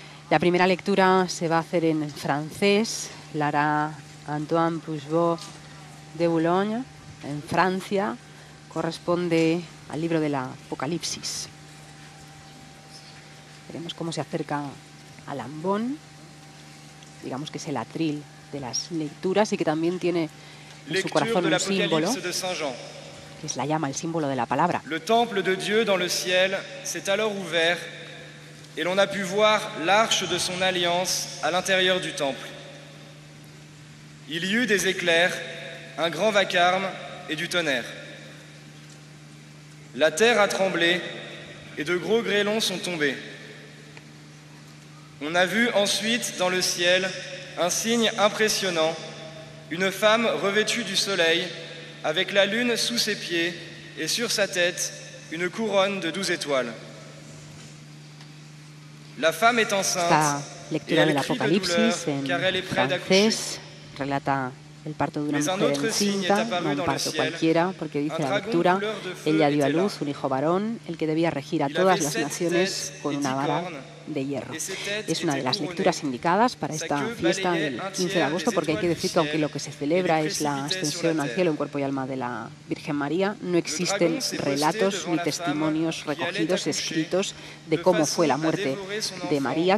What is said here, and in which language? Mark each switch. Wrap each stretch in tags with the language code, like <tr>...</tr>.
<es>La primera lectura se va a hacer en francés, la hará Antoine Puigvaux de Boulogne, en Francia, corresponde al libro del Apocalipsis. Veremos cómo se acerca al ambón, digamos que es el atril de las lecturas y que también tiene en su corazón un símbolo, que es la llama, el símbolo de la palabra.</es> <fr>Le temple de Dieu dans le ciel s'est alors ouvert et l'on a pu voir l'arche de son alliance à l'intérieur du temple. Il y eut des éclairs, un grand vacarme et du tonnerre. La terre a tremblé et de gros grêlons sont tombés. On a vu ensuite dans le ciel un signe impressionnant, une femme revêtue du soleil, avec la lune sous ses pieds et sur sa tête une couronne de 12 étoiles. La femme est enceinte et elle crie de douleur car elle est près d'accoucher.</fr> <es>Relata el parto de una mujer encinta, no un parto cualquiera, porque dice la lectura, ella dio a luz un hijo varón, el que debía regir a todas las naciones con una vara de hierro. Es una de las lecturas indicadas para esta fiesta del 15 de agosto, porque hay que decir que aunque lo que se celebra es la ascensión al cielo en cuerpo y alma de la Virgen María, no existen relatos ni testimonios recogidos, escritos de cómo fue la muerte de María.</es>